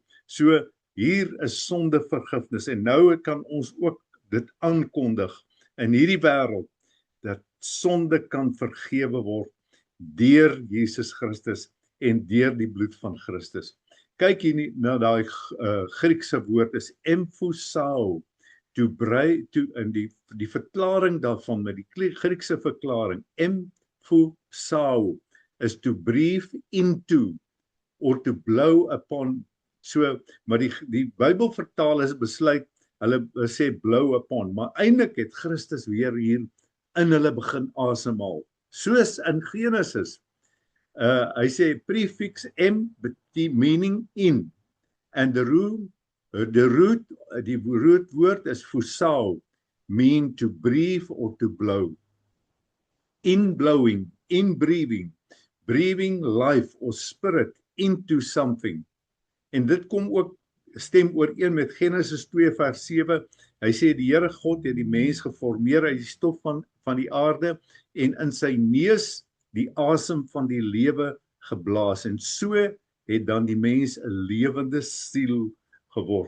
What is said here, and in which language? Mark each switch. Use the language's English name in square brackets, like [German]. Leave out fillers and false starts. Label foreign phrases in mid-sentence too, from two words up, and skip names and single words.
[Afrikaans] So, hier is sondevergifnis. En nou kan ons ook dit aankondig in hierdie wêreld, dat sonde kan vergewe word deur Jesus Christus en deur die bloed van Christus. Kyk hier na daai Griekse woord is emphusao, in die verklaring daarvan, met die Griekse verklaring, emphusao, is [English] to breathe into, or to blow upon, [Afrikaans] so, maar die Bybelvertalers besluit, hulle sê [English] blow upon, [Afrikaans] maar eintlik het Christus weer hier in hulle begin asemhaal. Soos in Genesis, hy sê [English] prefix M, meaning in, and the root word is phusao, mean to breathe or to blow. In blowing, in breathing, breathing life or spirit into something. [Afrikaans] En dit kom ook stem ooreen met Genesis 2 vers 7. Hy sê die Here God het die mens geformeer uit die stof van die aarde en in sy neus die asem van die lewe geblaas. En so het dan die mens 'n lewende siel geword.